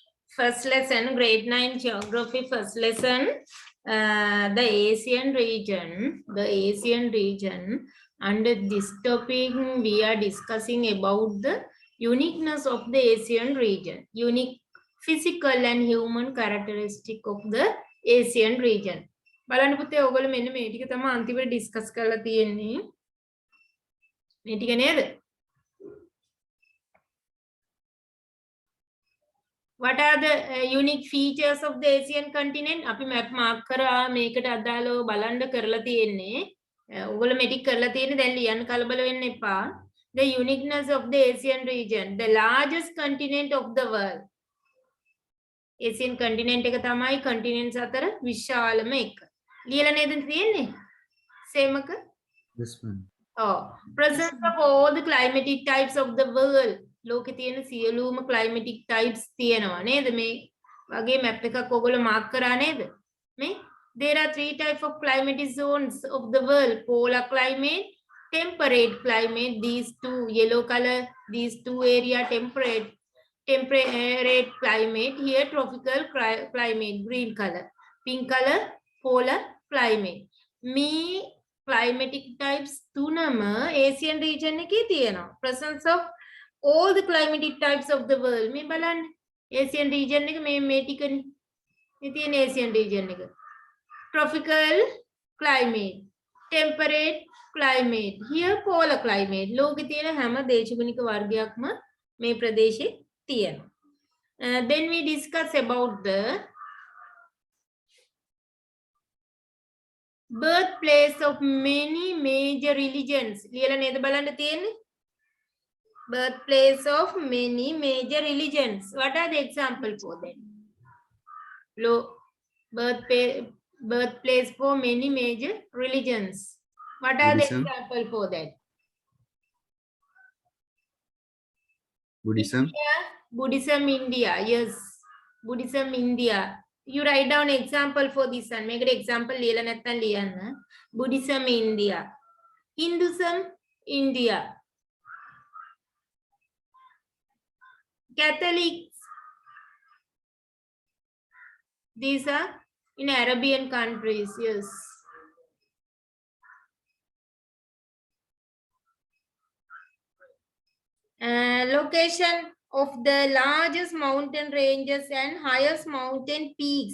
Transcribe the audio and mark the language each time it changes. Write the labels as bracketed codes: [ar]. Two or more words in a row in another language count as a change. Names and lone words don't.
[en] First lesson, grade 9 geography, first lesson, the Asian region. Under this topic, we are discussing about the uniqueness of the Asian region, unique physical and human characteristic of the Asian region. [si] බලන්න පුතේ ඔයගොල්ලෝ මෙන්න මේ ටික තමයි අන්තිමට ඩිස්කස් කරලා තියෙන්නේ. මේ ටික නේද? [en] What are the unique features of the Asian continent? [si] අපි [en] map mark [si] කරා මේකට අදාළව බලන්න කරලා තියෙන්නේ. ඔයගොල්ලෝ මේ ටික කරලා තියෙන්නේ දැන් ලියන්න කලබල වෙන්න එපා. [en] The uniqueness of the Asian region, the largest continent of the world. Asian continent [si] එක තමයි continents අතර විශාලම එක. ලියලා නේද තියෙන්නේ? same එක? [en] This one. Oh, presence of all the climatic types of the world. [si] ලෝකේ තියෙන සියලුම [en] climatic types [si] තියෙනවා නේද? මේ වගේ map එකක් ඔයගොල්ලෝ mark කරා නේද? [en] මේ there are 3 types of climatic zones of the world: polar climate, temperate climate. These two yellow color, these two area temperate climate. Here tropical climate, green color. Pink color, polar climate. [si] Me [en] climatic types [si] තුනම [en] Asian region [si] එකේ තියෙනවා. [en] Presence of all the climatic types of the world. [si] මේ බලන්න [en] Asian region [si] එක මේ ටිකනේ. මේ තියෙන [en] Asian region [si] එක. [en] Tropical climate, temperate climate. Here polar climate. [si] ලෝකේ තියෙන හැම දේශගුණික වර්ගයක්ම මේ ප්‍රදේශේ තියෙනවා. [en] Then we discuss about the birthplace of many major religions. [si] ලියලා නේද බලන්න තියෙන්නේ? [en] Birthplace of many major religions. What are the example for that? Birthplace for many major religions. What are the example for that? Buddhism. Buddhism India. Yes. Buddhism India. You write down example for this one. Make an example. [si] ලියලා නැත්නම් ලියන්න. [en] Buddhism India. Hinduism India. Catholics. These are in Arabian countries. Yes. Location of the largest mountain ranges and highest mountain peaks.